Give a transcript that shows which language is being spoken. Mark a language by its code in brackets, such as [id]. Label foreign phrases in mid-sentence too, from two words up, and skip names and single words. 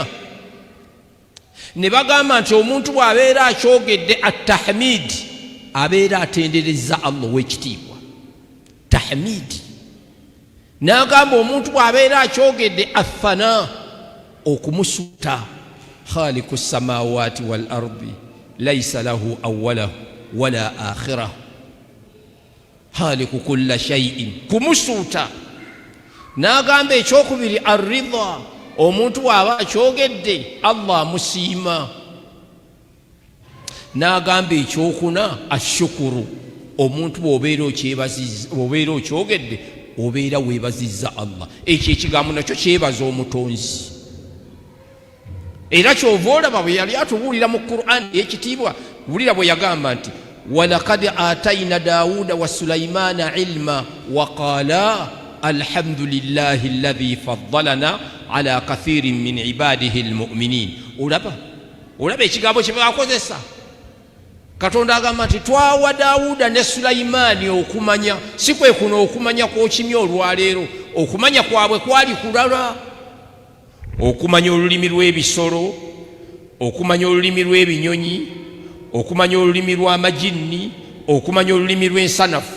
[lg] Ne bagamba nti omuntu bw'abeera akyogedde at-tahmid, abeera atenderezza Allah ow'ekitiibwa. Tahmid. N'agamba omuntu bw'abeera akyogedde athana, okumusuuta. [ar] خالق السماوات والأرض ليس له أوله ولا آخره، خالق كل شيء, [lg] kumusuuta. N'agamba ekyokubiri arridha, omuntu bw'aba akyogedde Allah amusiima. N'agamba ekyokuna ashukuru, omuntu bw'obeera okyogedde obeera weebazizza Allah. Ekyo ekigambo nakyo kyebaza omutonzi. Era kyova olaba bwe yali atubuulira mu Qur'an ekitiibwa, wulira bwe yagamba nti [ar] ولقد آتينا داوود وسليمان علما وقال الحمد لله الذي فضلنا على كثير من عباده المؤمنين. [lg] Olaba ekigambo kye bakozesa. Katonda agamba nti twawa Daawuda ne Sulaymaani okumanya. Si kwe kuno okumanya kw'okimya olwaleero, okumanya kwabwe kwali kulala. Okumanya olulimi lw'ebisolo, okumanya olulimi lw'ebinyonyi, okumanya olulimi lw'amajinni, okumanya olulimi lw'ensanafu.